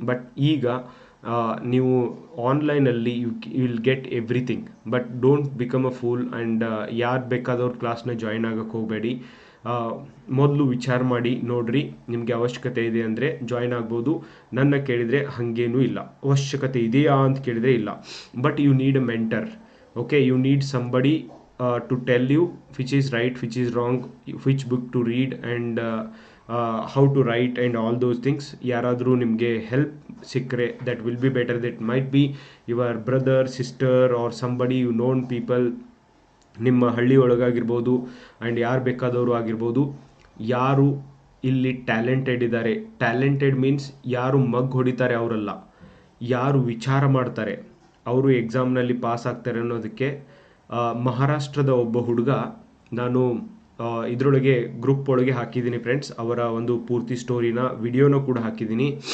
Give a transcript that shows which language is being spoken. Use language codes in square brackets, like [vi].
[en] but [kn] ಈಗ ನೀವು ಆನ್ಲೈನಲ್ಲಿ [en] You will get everything, but don't become a fool. [kn] And ಯಾರು ಬೇಕಾದವ್ರ ಕ್ಲಾಸ್ನ ಜಾಯ್ನ್ ಆಗೋಕ್ಕೆ ಹೋಗಬೇಡಿ. ಮೊದಲು ವಿಚಾರ ಮಾಡಿ ನೋಡ್ರಿ, ನಿಮಗೆ ಅವಶ್ಯಕತೆ ಇದೆ ಅಂದರೆ ಜಾಯ್ನ್ ಆಗ್ಬೋದು. ನನ್ನ ಕೇಳಿದರೆ ಹಾಗೇನೂ ಇಲ್ಲ, ಅವಶ್ಯಕತೆ ಇದೆಯಾ ಅಂತ ಕೇಳಿದರೆ ಇಲ್ಲ. [en] But you need a mentor. Okay, you need somebody to tell you which is right, which is wrong, which book to read and how to write and all those things. [kn] ಯಾರಾದರೂ ನಿಮಗೆ ಹೆಲ್ಪ್ ಸಿಕ್ಕರೆ [en] that will be better. That might be your brother, sister or somebody you known people, [kn] ನಿಮ್ಮ ಹಳ್ಳಿ ಒಳಗಾಗಿರ್ಬೋದು and ಯಾರು ಬೇಕಾದವರು ಆಗಿರ್ಬೋದು. ಯಾರು ಇಲ್ಲಿ ಟ್ಯಾಲೆಂಟೆಡ್ ಇದ್ದಾರೆ, ಟ್ಯಾಲೆಂಟೆಡ್ ಮೀನ್ಸ್ ಯಾರು ಮಗ್ ಹೊಡಿತಾರೆ ಅವರಲ್ಲ, ಯಾರು ವಿಚಾರ ಮಾಡ್ತಾರೆ ಅವರು ಎಕ್ಸಾಮ್ನಲ್ಲಿ ಪಾಸ್ ಆಗ್ತಾರೆ ಅನ್ನೋದಕ್ಕೆ ಮಹಾರಾಷ್ಟ್ರದ ಒಬ್ಬ ಹುಡುಗ, ನಾನು ಇದರೊಳಗೆ ಗ್ರೂಪ್ ಒಳಗೆ ಹಾಕಿದ್ದೀನಿ ಫ್ರೆಂಡ್ಸ್, ಅವರ ಒಂದು ಪೂರ್ತಿ ಸ್ಟೋರಿನ ವಿಡಿಯೋನ ಕೂಡ ಹಾಕಿದ್ದೀನಿ.